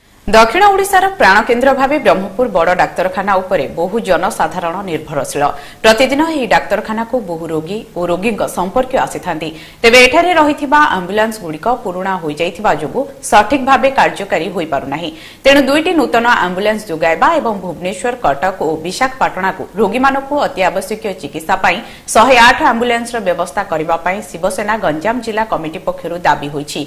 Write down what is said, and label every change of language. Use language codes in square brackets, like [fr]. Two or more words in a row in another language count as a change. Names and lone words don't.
[or] ଦକ୍ଷିଣ ଓଡ଼ିଶାର ପ୍ରାଣକେନ୍ଦ୍ର ଭାବେ ବ୍ରହ୍ମପୁର ବଡ଼ ଡାକ୍ତରଖାନା ଉପରେ ବହୁ ଜନସାଧାରଣ ନିର୍ଭରଶୀଳ ପ୍ରତିଦିନ ଏହି ଡାକ୍ତରଖାନାକୁ ବହୁ ରୋଗୀ ଓ ରୋଗୀଙ୍କ ସମ୍ପର୍କୀୟ ଆସିଥାନ୍ତି। ତେବେ ଏଠାରେ ରହିଥିବା ଆମ୍ବୁଲାନ୍ସ ଗୁଡ଼ିକ ପୁରୁଣା ହୋଇଯାଇଥିବା ଯୋଗୁଁ ସଠିକ୍ ଭାବେ କାର୍ଯ୍ୟକାରୀ ହୋଇପାରୁନାହିଁ। ତେଣୁ ଦୁଇଟି ନୂତନ ଆମ୍ବୁଲାନ୍ସ ଯୋଗାଇବା ଏବଂ ଭୁବନେଶ୍ୱର କଟକ ଓ ବିଶାଖାପାଟଣାକୁ ରୋଗୀମାନଙ୍କୁ ଅତି ଆବଶ୍ୟକୀୟ ଚିକିତ୍ସା ପାଇଁ 108 ଆମ୍ବୁଲାନ୍ସର ବ୍ୟବସ୍ଥା କରିବା ପାଇଁ ଶିବସେନା ଗଞ୍ଜାମ ଜିଲ୍ଲା କମିଟି ପକ୍ଷରୁ ଦାବି ହୋଇଛି।